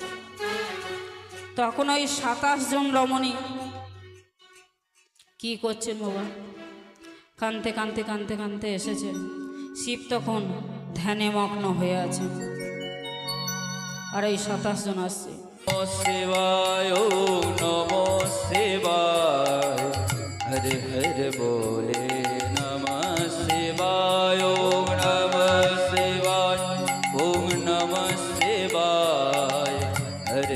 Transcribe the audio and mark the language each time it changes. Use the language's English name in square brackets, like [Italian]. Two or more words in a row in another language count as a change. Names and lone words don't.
[Bangla] তখন ওই 27 জন রমণী কি করছেন বাবা, কানতে কানতে কানতে কানতে এসেছেন। শিব তখন ধ্যানে মগ্ন হয়ে আছে, আর এই 27 জন আসছে। [Sanskrit] শিবায় নমো শিবায়, হরে হরে বলে নমঃ শিবায়, নমঃ শিবায়, ওম নমঃ শিবায়, হরে